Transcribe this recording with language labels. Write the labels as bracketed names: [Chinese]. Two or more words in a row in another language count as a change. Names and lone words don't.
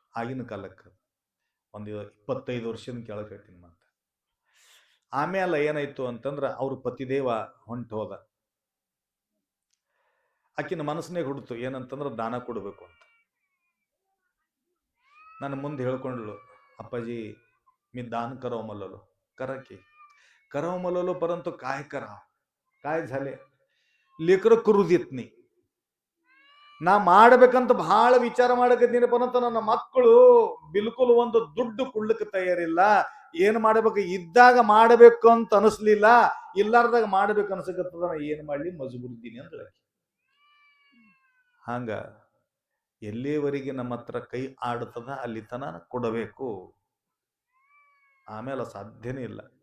[Kannada] ಆಗಿನ ಕಾಲಕ್ಕೆ ಒಂದು 25 ವರ್ಷದ ಕೆಳಗೆ ಹೇಳ್ತೀನಿ ಮತ್ತೆ. ಆಮೇಲೆ ಏನಾಯ್ತು ಅಂತಂದ್ರೆ ಅವ್ರ ಪತಿದೇವ ಹೊಂಟು ಹೋದ. ಆಕಿನ ಮನಸ್ಸಿನಾಗ ಹುಡ್ತು ಏನಂತಂದ್ರೆ ದಾನ ಕೊಡಬೇಕು ಅಂತ. ನನ್ನ ಮುಂದೆ ಹೇಳ್ಕೊಂಡ್ಳು, ಅಪ್ಪಾಜಿ [Marathi] मी दान करावं म्हणलो. करा की करावं म्हणलो, परंतु काय करावं, काय झाले लेकरं करू देत नाही. [Kannada] ನಾ ಮಾಡ್ಬೇಕಂತ ಬಹಳ ವಿಚಾರ ಮಾಡಕತ್ತೀನಿ, ಪರಂತು ನನ್ನ ಮಕ್ಕಳು ಬಿಲ್ಕುಲ್ ಒಂದು ದುಡ್ಡು ಕೊಡ್ಲಿಕ್ಕೆ ತಯಾರಿಲ್ಲ. ಏನ್ ಮಾಡ್ಬೇಕು, ಇದ್ದಾಗ ಮಾಡಬೇಕು ಅಂತ ಅನಿಸ್ಲಿಲ್ಲ, ಇಲ್ಲಾರ್ದಾಗ ಮಾಡ್ಬೇಕು ಅನ್ಸಕತ್ತದ. ನಾ ಏನ್ ಮಾಡ್ಲಿ, ಮಜಬೂರಿದ್ದೀನಿ ಅಂದ್ರೆ. ಹಂಗ ಎಲ್ಲಿವರೆಗೆ ನಮ್ಮ ಹತ್ರ ಕೈ ಆಡ್ತದ ಅಲ್ಲಿ ತನ ಕೊಡಬೇಕು, ಆಮೇಲೆ ಸಾಧ್ಯನೇ ಇಲ್ಲ.